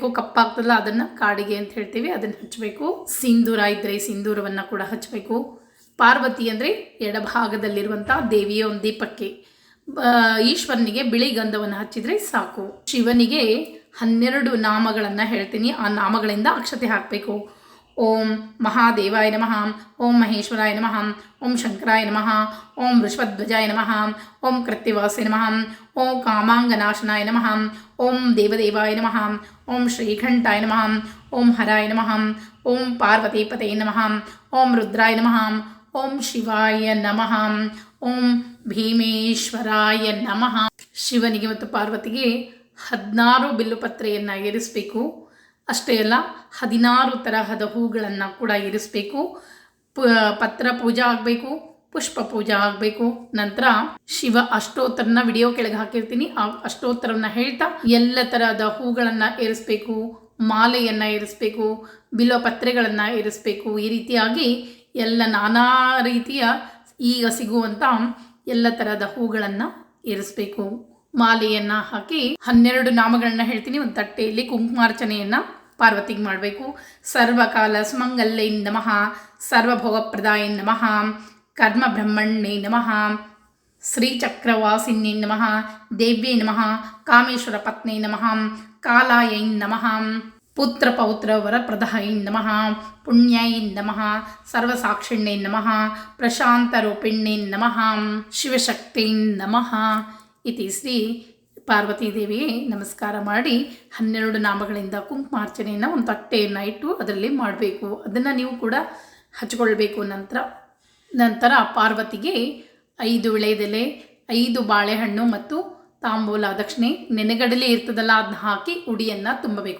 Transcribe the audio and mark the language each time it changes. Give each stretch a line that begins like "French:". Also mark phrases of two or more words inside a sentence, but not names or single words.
Kannada: ಕಪ್ಪಾಗ್ತದಲ್ಲ ಅದನ್ನು ಕಾಡಿಗೆ ಅಂತ ಹೇಳ್ತೀವಿ, ಅದನ್ನು ಹಚ್ಚಬೇಕು. ಸಿಂಧೂರ ಇದ್ದರೆ ಸಿಂಧೂರವನ್ನು ಕೂಡ ಹಚ್ಚಬೇಕು. ಪಾರ್ವತಿ ಅಂದರೆ ಎಡಭಾಗದಲ್ಲಿರುವಂಥ ದೇವಿಯ ಒಂದು ದೀಪಕ್ಕೆ, ಈಶ್ವರನಿಗೆ ಬಿಳಿ ಗಂಧವನ್ನು ಹಚ್ಚಿದರೆ ಸಾಕು. ಶಿವನಿಗೆ 12 ನಾಮಗಳನ್ನು ಹೇಳ್ತೀನಿ, ಆ ನಾಮಗಳಿಂದ ಅಕ್ಷತೆ ಹಾಕಬೇಕು.
Sanskrit: ಓಂ ಮಹಾದೇವಾಯ ನಮಃ, ಓಂ ಮಹೇಶ್ವರಾಯ ನಮಃ, ಓಂ ಶಂಕರಾಯ ನಮಃ, ಓಂ ವೃಷಭಧ್ವಜಾಯ ನಮಃ, ಓಂ ಕೃತ್ತಿವಾಸೆ ನಮಃ, ಓಂ ಕಾಮಾಂಗನಾಶನಾಯ ನಮಃ, ಓಂ ದೇವದೇವಾಯ ನಮಃ, ಓಂ ಶ್ರೀಕಂಠಾಯ ನಮಃ, ಓಂ ಹರಾಯ ನಮಃ, ಓಂ ಪಾರ್ವತೀಪತೆ ನಮಃ, ಓಂ ರುದ್ರಾಯ ನಮಃ, ಓಂ ಶಿವಾಯ ನಮಃ, ಓಂ ಭೀಮೇಶ್ವರಾಯ ನಮಃ.
Kannada: ಶಿವನಿಗೆ ಮತ್ತು ಪಾರ್ವತಿಗೆ 16 ಬಿಲ್ಲುಪತ್ರೆಯನ್ನು ಏರಿಸಬೇಕು. ಅಷ್ಟೇ ಅಲ್ಲ, 16 ತರಹದ ಹೂಗಳನ್ನು ಕೂಡ ಇರಿಸಬೇಕು. ಪತ್ರ ಪೂಜೆ ಆಗಬೇಕು, ಪುಷ್ಪ ಪೂಜೆ ಆಗಬೇಕು. ನಂತರ ಶಿವ ಅಷ್ಟೋತ್ತರನ ವಿಡಿಯೋ ಕೆಳಗೆ ಹಾಕಿರ್ತೀನಿ, ಆ ಅಷ್ಟೋತ್ತರವನ್ನು ಹೇಳ್ತಾ ಎಲ್ಲ ತರಹದ ಹೂಗಳನ್ನು ಏರಿಸಬೇಕು, ಮಾಲೆಯನ್ನು ಏರಿಸಬೇಕು, ಬಿಲ್ಲುಪತ್ರೆಗಳನ್ನು ಏರಿಸಬೇಕು. ಈ ರೀತಿಯಾಗಿ ಎಲ್ಲ ನಾನಾ ರೀತಿಯ ಈಗ ಸಿಗುವಂಥ ಎಲ್ಲ ತರಹದ ಹೂಗಳನ್ನು ಏರಿಸಬೇಕು. ಮಾಲೆಯನ್ನು ಹಾಕಿ 12 ನಾಮಗಳನ್ನ ಹೇಳ್ತೀನಿ. ಒಂದು ತಟ್ಟೆಯಲ್ಲಿ ಕುಂಕುಮಾರ್ಚನೆಯನ್ನು ಪಾರ್ವತಿಗೆ ಮಾಡಬೇಕು.
Sanskrit: ಸರ್ವಕಾಲ ಸುಮಂಗಲ್ಯೈ ನಮಃ, ಸರ್ವಭೋಗಪ್ರದಾಯ ನಮಃ, ಕರ್ಮ ಬ್ರಹ್ಮಣ್ಯೈ ನಮಃ, ಶ್ರೀಚಕ್ರವಾಸಿನ್ಯೈ ನಮಃ, ದೇವ್ಯೈ ನಮಃ, ಕಾಮೇಶ್ವರ ಪತ್ನೈ ನಮಃ, ಕಾಲಾಯೈ ನಮಃ, ಪುತ್ರ ಪೌತ್ರ ವರಪ್ರದಾಯ ನಮಃ, ಪುಣ್ಯಾಯ ನಮಃ, ಸರ್ವಸಾಕ್ಷಿಣ್ಯೈ ನಮಃ, ಪ್ರಶಾಂತರೂಪಿಣ್ಯೈ ನಮಃ, ಶಿವಶಕ್ತೈ ನಮಃ ಇತಿ
Kannada: ಶ್ರೀ ಪಾರ್ವತೀದೇವಿಗೆ ನಮಸ್ಕಾರ ಮಾಡಿ 12 ನಾಮಗಳಿಂದ ಕುಂಕುಮಾರ್ಚನೆಯನ್ನು ಒಂದು ತಟ್ಟೆಯನ್ನು ಇಟ್ಟು ಅದರಲ್ಲಿ ಮಾಡಬೇಕು. ಅದನ್ನು ನೀವು ಕೂಡ ಹಚ್ಕೊಳ್ಬೇಕು. ನಂತರ ಪಾರ್ವತಿಗೆ 5 ವಿಳೆದೆಲೆ, 5 ಬಾಳೆಹಣ್ಣು ಮತ್ತು ತಾಂಬೂಲ ದಕ್ಷಿಣೆ ನೆನೆಗಡಲೆ ಇರ್ತದಲ್ಲ ಅದನ್ನ ಹಾಕಿ ಉಡಿಯನ್ನು ತುಂಬಬೇಕು.